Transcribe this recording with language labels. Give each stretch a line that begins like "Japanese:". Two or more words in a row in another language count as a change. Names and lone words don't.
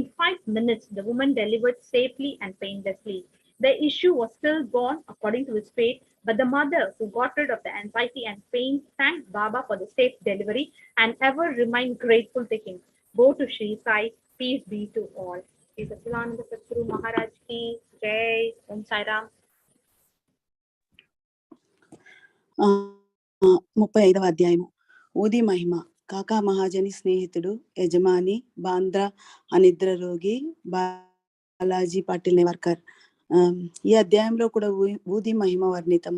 English: In 5 minutes, the woman delivered safely and painlessly. The issue was still gone according to his fate, but the mother, who got rid of the anxiety and pain, thanked Baba for the safe delivery and ever remained grateful to him. Go to Shri Sai, peace be to all.
Hindi: श्री सच्चिदानंद सद्गुरु महाराज की जय. ॐ साई राम.
Telugu: 35వ అధ్యాయము. ఊది మహిమ. కాకా మహాజని స్నేహితుడు, యజమాని, బాంద్రా అనిద్ర రోగి, బాలాజీ పాటిల్ నేవర్కర్. ఈ అధ్యాయంలో కూడా ఊది మహిమ వర్ణితము.